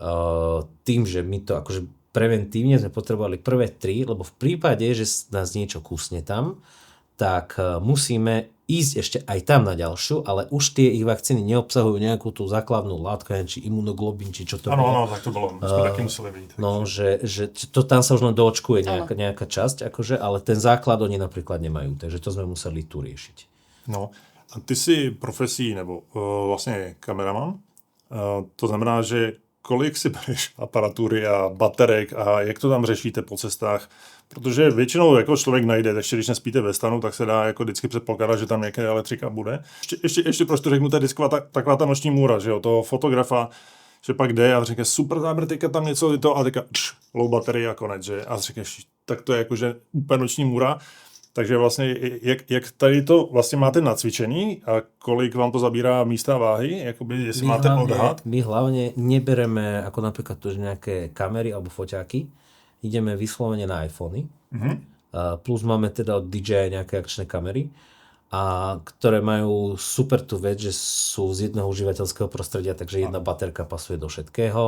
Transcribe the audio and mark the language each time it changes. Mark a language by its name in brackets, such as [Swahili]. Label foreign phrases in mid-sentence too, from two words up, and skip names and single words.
[Slovak] Tým, že my to akože preventívne sme potrebovali prvé 3, lebo v prípade, že nás niečo kúsne tam, tak musíme ísť ešte aj tam na ďalšiu, ale už tie ich vakcíny neobsahujú nejakú tú základnú látku, či imunoglobín, či čo to bolo. Áno, tak to bolo. My sme taky museli byť. No, že to tam sa už len doočkuje nejaká časť, akože, ale ten základ oni napríklad nemajú, takže to sme museli tu riešiť. No, [Czech] a ty si profesí, nebo vlastně kameraman, to znamená, že kolik si bereš aparatury a baterek a jak to tam řešíte po cestách? Protože většinou jako člověk najde, ještě když nespíte ve stanu, tak se dá jako vždycky předpokládat, že tam nějaká elektrika bude. Ještě prostě řeknu, to je vždycky taková ta noční můra, že jo, toho fotografa, že pak jde a říká, super záběr, teďka tam něco to a teďka low baterie a konec, že? A říkáš, tak to je jakože úplně noční můra. Takže vlastně, jak tady to vlastně máte nacvičený a kolik vám to zabírá místa a váhy? Jakoby, jestli máte odhad? [Slovak] My hlavne nebereme ako napríklad to, že nejaké kamery alebo foťáky. Ideme vyslovene na iPhony. Plus máme teda od DJI nejaké akčné kamery, ktoré majú super tú vec, že sú z jedného užívateľského prostredia, takže jedna baterka pasuje do všetkého.